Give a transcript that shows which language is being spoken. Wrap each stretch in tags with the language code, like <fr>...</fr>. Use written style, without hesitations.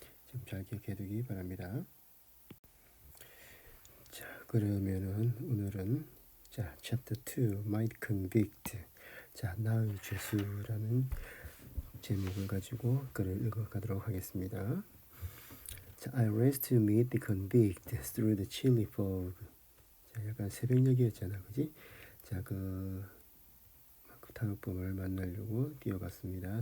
<ko>좀 잘 기억해 두기 바랍니다. 자, 그러면은 오늘은 자,</ko> <en>chapter 2 might convict,</en> <ko>자, 나의 죄수라는 제목을 가지고 글을 읽어가도록 하겠습니다.</ko> <en>자, I raced to meet the convict through the chilly fog.</en> <ko>자, 약간 새벽녘이었잖아, 그지? 자, 그 탄호범을 만나려고 뛰어갔습니다.</ko>